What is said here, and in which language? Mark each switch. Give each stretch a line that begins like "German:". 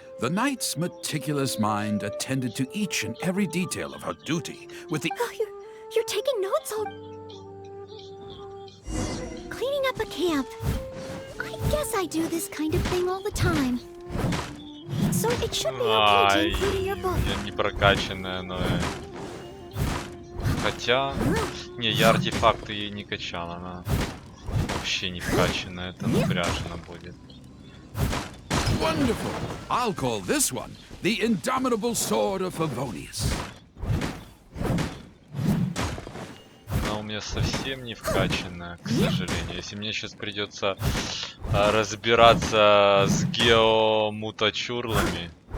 English: The knight's meticulous mind attended to each and every detail of her duty with the... Oh, you're taking notes all... Cleaning up a camp. I guess I do this kind of thing all the time. So it should be okay to include in your book.
Russian: Я не прокачанная, но... Хотя... Не, я артефакты ей не качал, она вообще не вкачанная, это напряжно будет.
English: Wonderful! I'll call this one the Indomitable Sword of Favonius.
Russian: Она у меня совсем не вкачанная, к сожалению. Если мне сейчас придется разбираться с геомутачурлами.